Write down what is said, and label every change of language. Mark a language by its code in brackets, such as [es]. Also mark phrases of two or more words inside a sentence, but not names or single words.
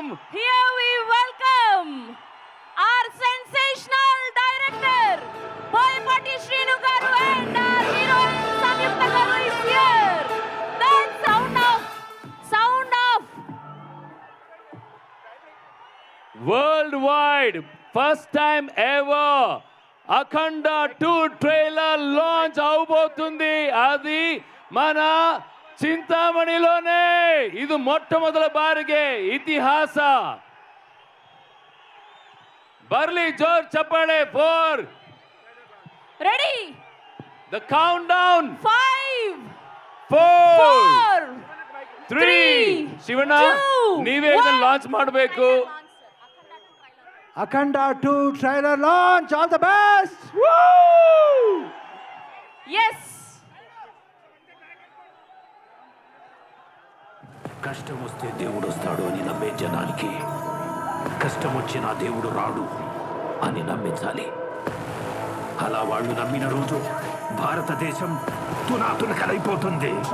[en] Here we welcome our sensational director Boyapati Srinu garu and our heroine Samyukta garu is here. That sound of worldwide, first time ever, Akhanda 2 trailer launch అవబోతుంది. [te] అది మన చింతామణిలోనే. ఇది మొట్టమొదల బాರಿಗೆ ఇతిహాಸ. [kn] ಬರ್ಲಿ ಜೋರ್ ಚಪ್ಪಾಳೆ ಫಾರ್ [en] ready. The countdown. 5 4 3 3 ಶಿವಣ್ಣ 2 [kn] ನೀವೇ ಇದನ್ನ ಲಾಂಚ್ ಮಾಡಬೇಕು. [en] Akhanda 2 trailer launch, all the best. [te] ఎస్ కష్టం వస్తే దేవుడు వస్తాడు అని నమ్మే జనానికి కష్టం వచ్చినా దేవుడు రాడు అని నమ్మించాలి. అలా వాళ్ళు నమ్మిన రోజు భారతదేశం తునాతునకలైపోతుంది.